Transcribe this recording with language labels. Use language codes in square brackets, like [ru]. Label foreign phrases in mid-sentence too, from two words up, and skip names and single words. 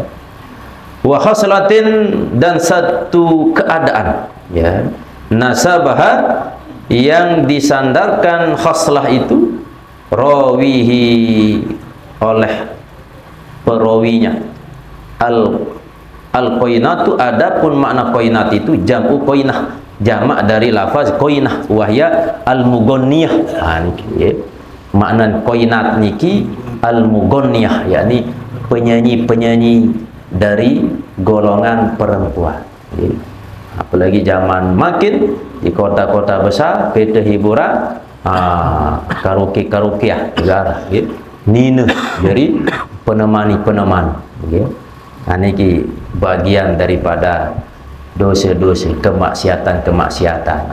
[ar] وخصلة, [id] dan satu keadaan, ya, nasabaha, yang disandarkan khaslah itu rawihi, oleh perawinya, al-qainatu, adapun makna qainat itu [ar] جمع قينة, [id] jamak dari lafaz qainah, [ar] وهي المغنية. [id] Nah, niki makna qainat niki al-mughanniyah, yakni penyanyi-penyanyi dari golongan perempuan. Apalagi zaman makin di kota-kota besar, kereta hiburan, karaoke-karaokeah negara, nina, jadi penemani-penemani, nah, ini bagian daripada dosa-dosa, kemaksiatan-kemaksiatan.